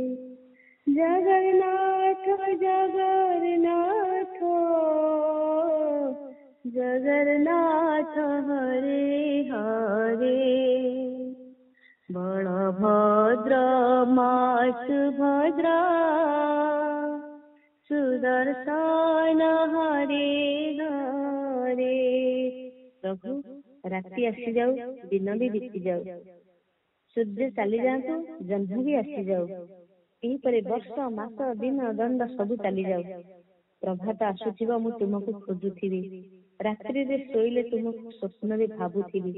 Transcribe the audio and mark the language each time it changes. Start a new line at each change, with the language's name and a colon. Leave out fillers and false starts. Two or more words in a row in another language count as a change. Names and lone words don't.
Bangla: জগন্নাথ জগন্নাথ জগন্নাথ হরে হরে, বলভদ্র মা সুভদ্রা সুদর্শন হরে হরে।
Odia: ପ୍ରଭୁ ରାତି ଆସିଯାଉ, ଦିନ ବି ବିତି ଯାଉ, ସୂର୍ଯ୍ୟ ଚାଲି ଯାଆନ୍ତୁ, ଜହ୍ନ ବି ଆସିଯାଉ, ଏହିପରି ବର୍ଷ ମାସ ଦିନ ଦଣ୍ଡ ସବୁ ଚାଲିଯାଉ। ପ୍ରଭାତ ଆସୁଥିବ, ମୁଁ ତୁମକୁ ଖୋଜୁଥିବି, ରାତ୍ରିରେ ଶୋଇଲେ ତୁମକୁ ସ୍ୱପ୍ନରେ ଭାବୁଥିବି।